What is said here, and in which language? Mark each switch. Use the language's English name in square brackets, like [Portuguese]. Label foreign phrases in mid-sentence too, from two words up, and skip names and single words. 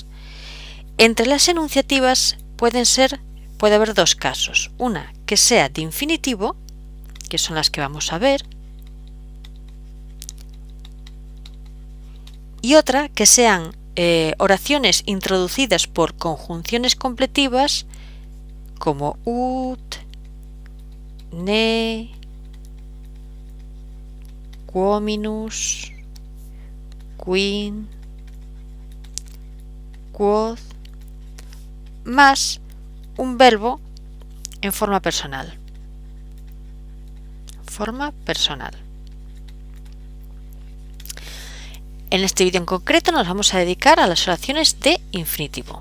[Spanish] Entre las enunciativas puede haber dos casos, una que sea de infinitivo que son las que vamos a ver, y otra que sean oraciones introducidas por conjunciones completivas como [Latin] ut, ne, quominus, quin, quod, [Spanish] más un verbo en forma personal. Forma personal. En este vídeo en concreto nos vamos a dedicar a las oraciones de infinitivo.